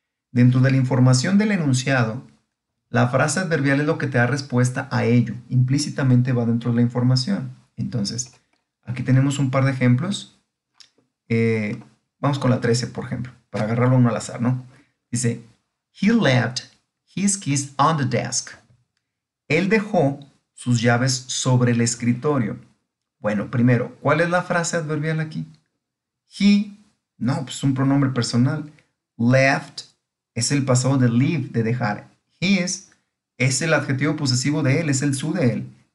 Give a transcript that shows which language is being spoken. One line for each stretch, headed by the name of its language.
Spanish: Dentro de la información del enunciado, la frase adverbial es lo que te da respuesta a ello. Implícitamente va dentro de la información. Entonces, aquí tenemos un par de ejemplos. Vamos con la 13, por ejemplo, para agarrarlo uno al azar, ¿no?
English: Dice, he left his keys on the desk.
Spanish: Él dejó sus llaves sobre el escritorio. Bueno, primero, ¿cuál es la frase adverbial aquí? He, no, pues un pronombre personal. Left es el pasado de leave, de dejar. His es el adjetivo posesivo de él, es el su de él.